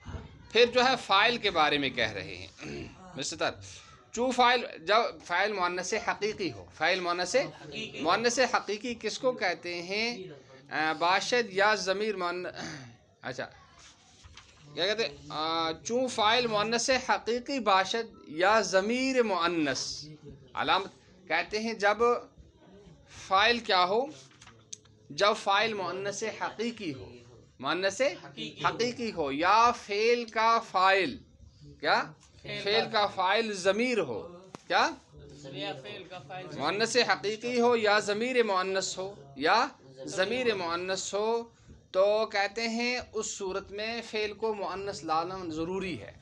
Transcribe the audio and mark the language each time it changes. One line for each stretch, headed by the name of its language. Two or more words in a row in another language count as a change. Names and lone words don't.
Urdu: پھر جو ہے فاعل کے بارے میں کہہ رہے ہیں مستتر.
Persian: چوں فاعل
Urdu: جب فاعل مؤنث حقیقی ہو. فاعل مؤنث حقیقی کس کو کہتے ہیں؟
Persian: باشد یا ضمیر
Urdu: اچھا کیا کہتے ہیں؟
Persian: چوں فاعل مؤنث حقیقی باشد یا ضمیر مؤنث علامت
Urdu: کہتے ہیں جب فاعل کیا ہو، جب فاعل مؤنث حقیقی ہو، مؤنث حقیقی ہو، یا فعل کا فاعل کیا فعل کا فاعل ضمیر ہو. کیا مؤنث حقیقی ہو یا ضمیر مؤنث ہو، یا ضمیر مؤنث ہو، تو کہتے ہیں اس صورت میں فعل کو مؤنث لانا ضروری ہے.